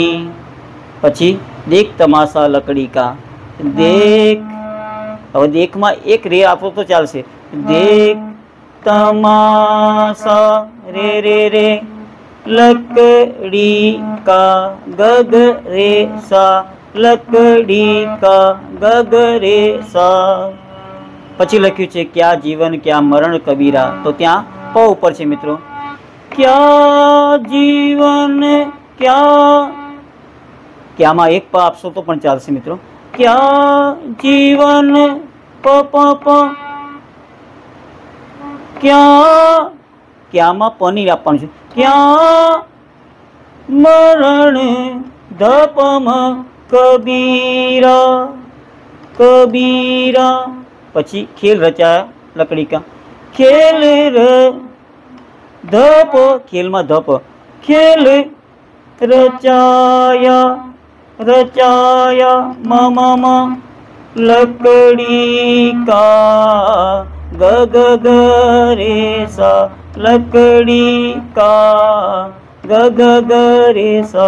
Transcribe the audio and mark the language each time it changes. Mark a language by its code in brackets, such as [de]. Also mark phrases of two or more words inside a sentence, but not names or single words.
[gu] पछी [hi] देख तमाशा लकड़ी का, देख, अब देख [gu] માં એક રે આપો તો ચાલશે। [hi] देख तमाशा रे रे रे लकड़ी का ग ग रे सा लकड़ी का ग ग रे सा। [gu] પછી લખ્યું છે [hi] क्या जीवन क्या मरण कबीरा, [gu] તો ત્યાં પ ઉપર છે મિત્રો। [hi] क्या जीवन क्या, [gu] ક્યા માં એક પ આપશો તો પણ ચાલશે મિત્રો। [hi] क्या जीवन [gu] प प प, ક્યા ક્યા માં પ નહીં આપવાનું છે। [hi] क्या मरण ध प म कबीरा कबीरा। पछी खेल रचाया लकड़ी का, खेल र धप, खेल में धप, खेल रचाया रचाया म म म लकड़ी का ग ग ग रे सा लकड़ी का ग ग ग रे सा।